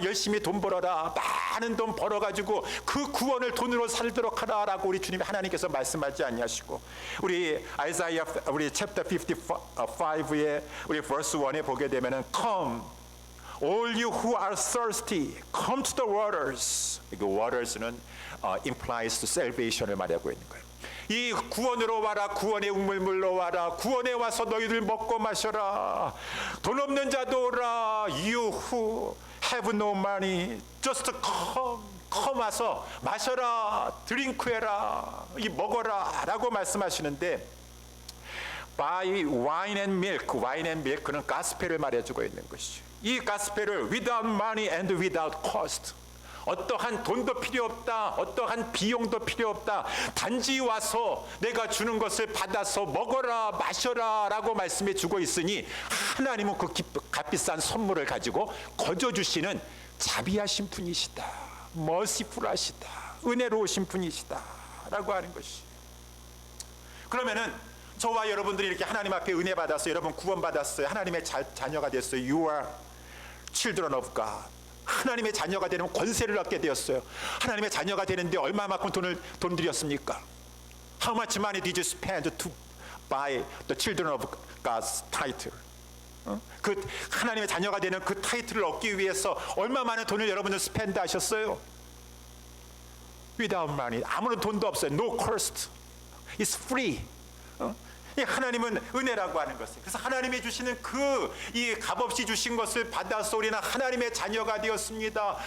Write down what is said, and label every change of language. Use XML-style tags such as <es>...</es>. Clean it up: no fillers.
<ko>열심히 돈 벌어라. 많은 돈 벌어가지고 그 구원을 돈으로 살도록 하라라고 우리 주님 하나님께서 말씀하지 아니하시고 우리 아이사야 우리 챕터 55에 우리 verse 1에 보게 되면은</ko> <en>come all you who are thirsty come to the waters.</en> <ko>그 waters는</ko> <en>implies to salvation</en> <ko>을 말하고 있는 거예요. 이 구원으로 와라. 구원의 우물물로 와라. 구원에 와서 너희들 먹고 마셔라. 돈 없는 자도 오라.</ko> <en>You who have no money just come</en> <ko>와서 마셔라. 드링크해라. 이 먹어라 라고 말씀하시는데</ko> <en>by wine and milk,</en> <ko>wine and milk는 가스펠을 말해주고 있는 것이죠. 이 가스펠을</ko> <en>without money and without cost,</en> <ko>어떠한 돈도 필요 없다, 어떠한 비용도 필요 없다, 단지 와서 내가 주는 것을 받아서 먹어라 마셔라 라고 말씀해 주고 있으니 하나님은 그 값비싼 선물을 가지고 거저주시는 자비하신 분이시다, merciful하시다, 은혜로우신 분이시다 라고 하는 것이. 그러면은 저와 여러분들이 이렇게 하나님 앞에 은혜 받았어요. 여러분 구원 받았어요. 하나님의 자녀가 됐어요.</ko> <en>You are children of God.</en> <ko>하나님의 자녀가 되는 권세를 얻게 되었어요. 하나님의 자녀가 되는데 얼마만큼 돈 들였습니까?</ko> <en>How much money did you spend to buy the children of God's title?</en> <ko>그 하나님의 자녀가 되는 그 타이틀을 얻기 위해서 얼마 많은 돈을 여러분들 스펜드 하셨어요?</ko> <en>Without money.</en> <ko>아무런 돈도 없어요.</ko> <en>No cost. It's free.</en> <ko>하나님은 은혜라고 하는 것을. 그래서 하나님이 주시는 이 값없이 주신 것을 받아서 우리는 하나님의 자녀가 되었습니다.</ko>